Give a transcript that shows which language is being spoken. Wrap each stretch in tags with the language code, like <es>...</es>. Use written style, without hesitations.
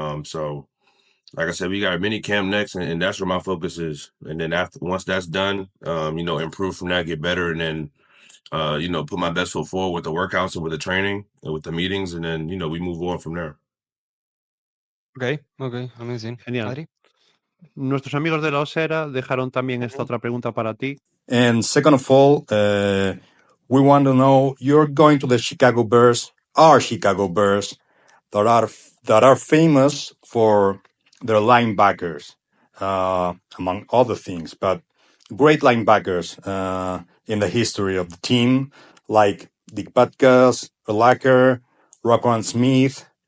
<en>So like I said, we got a mini camp next, and that's where my focus is. And then after once that's done, improve from that, get better, and then put my best foot forward with the workouts and with the training and with the meetings, and then we move on from there. Okay, amazing.</en> <es>Genial. Adri? Nuestros amigos de la Osera dejaron también esta otra pregunta para ti.</es> <en>And second of all, we want to know, you're going to the Chicago Bears, our Chicago Bears, that are famous for their linebackers, among other things, but great linebackers in the history of the team, like Dick Butkus, Urlacher, Roquan Smith.</en>